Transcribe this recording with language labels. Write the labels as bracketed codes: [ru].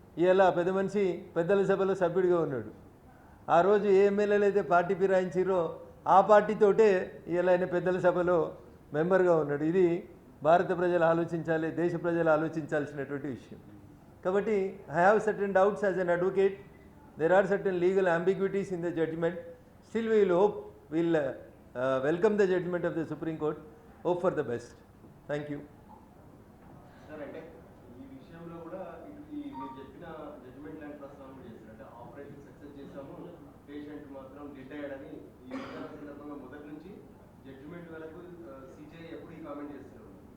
[te] ఇలా పెద్ద మనిషి పెద్దల సభలో సభ్యుడిగా ఉన్నాడు. ఆ రోజు ఏ ఎమ్మెల్యేలు అయితే పార్టీ ఫిరాయించారో ఆ పార్టీతోటే ఇలా ఆయన పెద్దల సభలో మెంబర్గా ఉన్నాడు. ఇది భారత ప్రజలు ఆలోచించాలి, దేశ ప్రజలు ఆలోచించాల్సినటువంటి విషయం. కాబట్టి [en] I have certain doubts as an advocate. There are certain legal ambiguities in the judgment. Still we will hope, we will welcome the judgment of the Supreme Court. Hope for the best. Thank you. [te] Sir, అంటే ఈ విషయంలో కూడా మీరు చెప్పిన judgement లాంటి ప్రస్తావన చేశారు. అంటే ఆపరేషన్ సక్సెస్ చేశాము, పేషెంట్ మాత్రం డెడ్ అయ్యాడని ఈ సందర్భంగా మొదటి నుంచి జడ్జిమెంట్ వరకు సిజే ఎప్పుడు ఈ కామెంట్ చేస్తున్నారు.